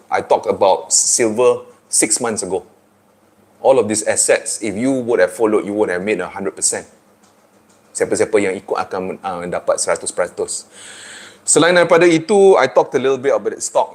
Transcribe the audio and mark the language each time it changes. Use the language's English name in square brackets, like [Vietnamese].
[English] I talked about silver 6 months ago. All of these assets, if you would have followed, you would have made 100%. [Malay] Siapa-siapa yang ikut akan dapat 100%. Selain daripada itu, [English] I talked a little bit about the stock.